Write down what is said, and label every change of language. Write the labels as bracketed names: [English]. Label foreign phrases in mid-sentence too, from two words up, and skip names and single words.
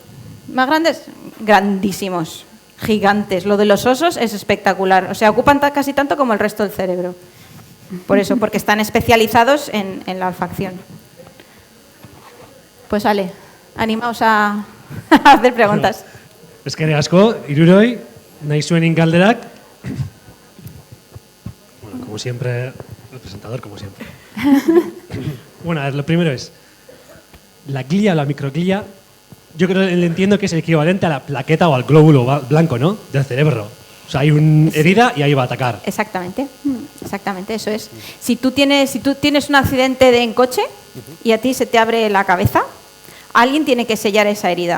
[Spanish] ¿Más grandes? Grandísimos, gigantes. Lo de los osos es espectacular. O sea, ocupan casi tanto como el resto del cerebro. Por eso, porque están especializados en la olfacción. Pues vale, animaos a hacer preguntas. [Basque] Eskerrik asko, hiruroi, nahi zuen galderak. [Spanish] Bueno, como siempre, el presentador, como siempre. Bueno, a ver, lo primero es, la glia o la microglia, yo creo que entiendo que es el equivalente a la plaqueta o al glóbulo blanco, ¿no? Del cerebro. O sea, hay una herida y ahí va a atacar. Exactamente, exactamente, eso es. Si tú tienes un accidente en coche y a ti se te abre la cabeza, alguien tiene que sellar esa herida.